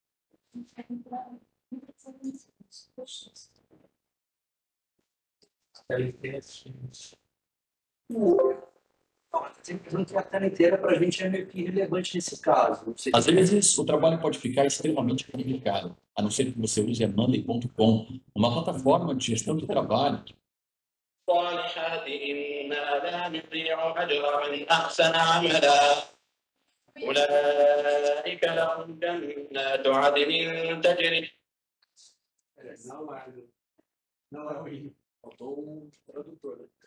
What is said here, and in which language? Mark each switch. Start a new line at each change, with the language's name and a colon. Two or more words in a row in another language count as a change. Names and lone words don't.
Portuguese: Simplesmente a tela inteira para a gente é meio que irrelevante nesse caso. Não sei Às vezes, o trabalho pode ficar extremamente complicado, a não ser que você use a Monday.com, uma plataforma de gestão de trabalho.
Arabic: الصالحات إنا لا نضيع أجر من أحسن عملا أولئك لهم جنات عدن تجري.
Portuguese: Não é o hino. Faltou um tradutor.